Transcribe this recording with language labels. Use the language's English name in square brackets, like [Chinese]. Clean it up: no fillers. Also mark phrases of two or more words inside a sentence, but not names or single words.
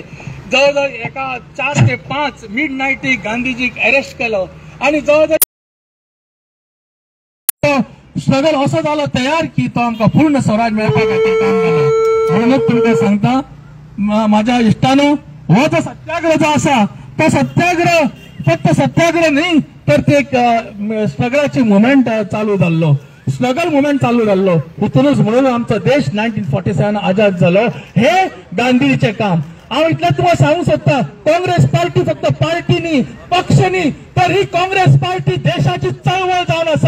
[Konkani] जवळजवळ एका 4 ते 5 मिडनाईट गांधीजी अरेस्ट केलं आणि जवळजवळ स्ट्रगल असं झालं तयार की तो आमका पूर्ण स्वराज मेळपा खातीर काम केलं. म्हणूनच तुमकां सांगता माझ्या इश्टानो, हो जो सत्याग्रह जो असा तो सत्याग्रह फक्त सत्याग्रह नाही तर ते स्ट्रगलाची मुवमेंट चालू जाल्लो, स्ट्रगल मुवमेंट चालू जाल्लो. हितूनच म्हणून आमचो देश 1947 आजाद झालो. हे गांधीजीचे काम. हांव इतलें तुमकां सांगूंक सोदता, काँग्रेस पार्टी फक्त पार्टी न्ही, पक्ष न्ही, तर ही काँग्रेस पार्टी देशाची चळवळ जावन आसा.